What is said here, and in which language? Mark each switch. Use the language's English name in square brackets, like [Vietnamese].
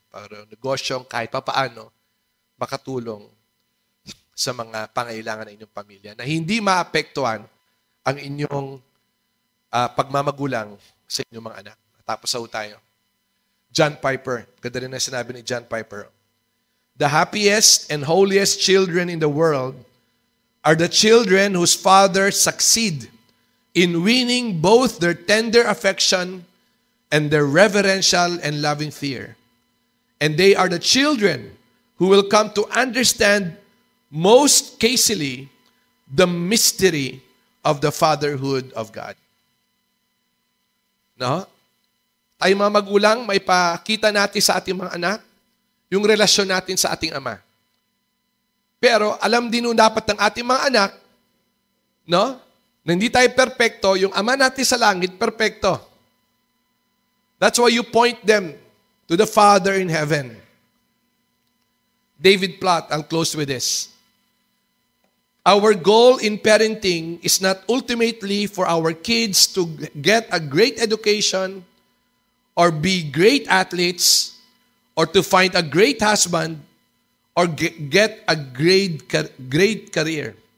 [Filipino] Pero negosyong kahit papaano makatulong sa mga pangailangan ng inyong pamilya na hindi maapektuhan ang inyong pagmamagulang sa inyong mga anak. Tapos tayo. John Piper. Ganda rin na sinabi ni John Piper. [English] The happiest and holiest children in the world are the children whose fathers succeed in winning both their tender affection and their reverential and loving fear. And they are the children who will come to understand most casely the mystery of the fatherhood of God. [Filipino] No? Tayo mga magulang, may pakita natin sa ating mga anak yung relasyon natin sa ating ama. Pero alam din nun dapat ng ating mga anak, no? Na hindi tayo perpekto, yung ama natin sa langit, perpekto. [English] That's why you point them to the Father in heaven. David Platt, I'll close with this. Our goal in parenting is not ultimately for our kids to get a great education or be great athletes or to find a great husband or get a great career.